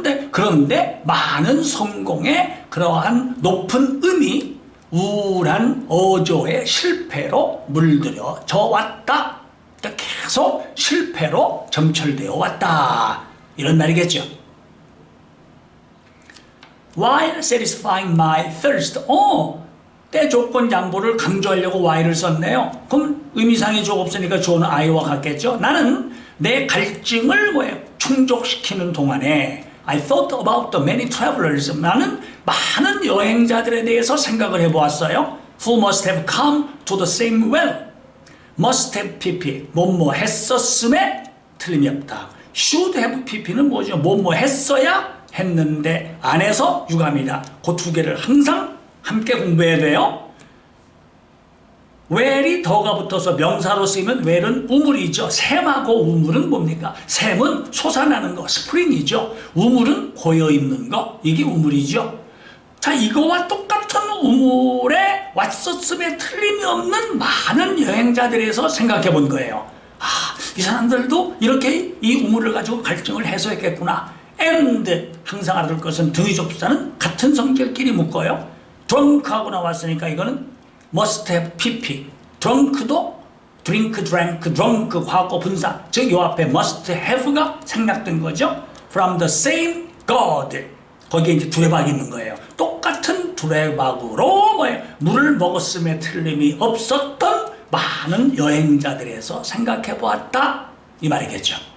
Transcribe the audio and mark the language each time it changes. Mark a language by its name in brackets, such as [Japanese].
[Korean] 그런데 많은 성공의 그러한 높은 음이 우울한 어조의 실패로 물들여져 왔다. 그러니까 계속 실패로 점철되어 왔다. 이런 말이겠죠. [English] While satisfying my thirst. [Korean] 때 조건 양보를 강조하려고 while을 썼네요. 그럼 의미상의 조 없으니까 조는 I와 같겠죠. 나는 내 갈증을 충족시키는 동안에 [English] I thought about the many travelers. [Korean] 나는 많은 여행자들에 대해서 생각을 해보았어요. [English] Who must have come to the same well. Must have pp. [Korean] 뭐뭐 했었음에 틀림이 없다. [English] Should have pp는 [Korean] 뭐죠? 뭐뭐 했어야 했는데 안 해서 유감이다. 그 두 개를 항상 함께 공부해야 돼요. where이 더가 붙어서 명사로 쓰이면 where은 우물이죠. 샘하고 우물은 뭡니까? 샘은 솟아나는 거, 스프링이죠. 우물은 고여있는 거, 이게 우물이죠. 자, 이거와 똑같은 우물에 왔었음에 틀림이 없는 많은 여행자들에서 생각해 본 거예요. 이 사람들도 이렇게 이 우물을 가지고 갈증을 해소했겠구나. and 항상 알아둘 것은 등의 접수사는 같은 성질끼리 묶어요. drunk하고 나왔으니까 이거는 must have pp. drunk도 drink, drank, drunk 과거 분사. 즉 요 앞에 must have가 생략된 거죠. [English] from the same God. [Korean] 거기에 이제 두레박이 있는 거예요. 똑같은 두레박으로 물을 먹었음에 틀림이 없었던 많은 여행자들에서 생각해 보았다. 이 말이겠죠.